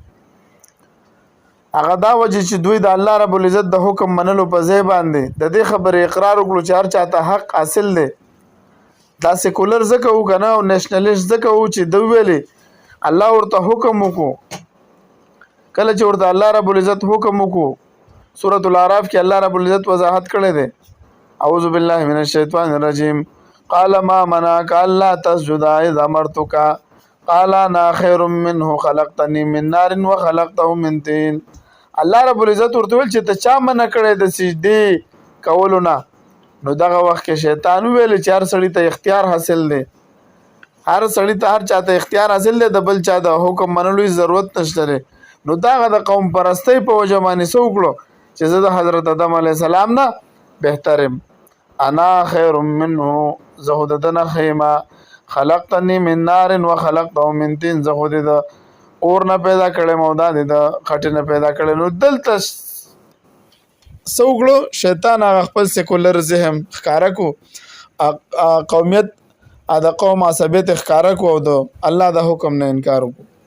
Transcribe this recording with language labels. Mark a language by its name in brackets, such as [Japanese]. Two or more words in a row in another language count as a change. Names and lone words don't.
[Pashto] هغه دا وجه چې دوی د الله رب العزت د حکم منلو په ځای باندې د دې خبرې اقرار وکړو چې هر چاته حق حاصل دی دا سیکولر ځکه و که نه او نیشنلیسټ ځکه و چې دوی ویلې الله ورته حکم وکړو کله چې ورته الله رب العزت حکم وکړو سورة الاعراف کې الله رب العزت وضاحت کړی دی [Arabic] اعوذ بالله من الشیطان الرجیم قال ما منعك الا تسجد اذ امرتك قال انا خير منه خلقتني من نار وخلقته من طين [Pashto] الله رب العزت ورته ویل چې ته چا منع کړی د سجدې کولو نه نو دغه وخت کې شیطان ویل چې هر سړي ته اختیار حاصل دی هر سړي ته هر چاته اختیار حاصل دی د بل چا د حکم منلو ضرورت نشته دی نو دغه د قوم پرستۍ په وجه باندې څه وکړو چې زه د حضرت آدم علیه السلام نه بهتر یم [Arabic] انا خیر منه [Pashto] زه خو د ده نه ښه یم [Arabic] خلقتني من نار وخلقته من طين [Pashto] زه خو دې د اور نه پیدا کړی او دا دې د خټې نه پیدا کړی نو دلته څه وکړو شیطان هغه خپل سیکولر ذهن ښکاره کو قومیت د قوم عصبیت ښکاره کو او د الله د حکم نه انکار وکړو.